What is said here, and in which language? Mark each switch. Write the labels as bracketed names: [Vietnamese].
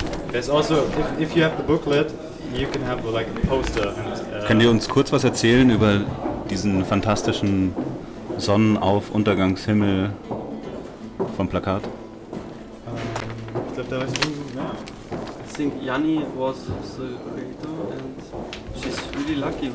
[English] There's also, if you have the booklet, you can have like a poster. [German] Könnt ihr uns kurz was erzählen über diesen fantastischen Sonnenauf-Untergangshimmel vom Plakat? Ich glaube, da weißt du, ja. [English] I think Yanni was the creator and she's really lucky.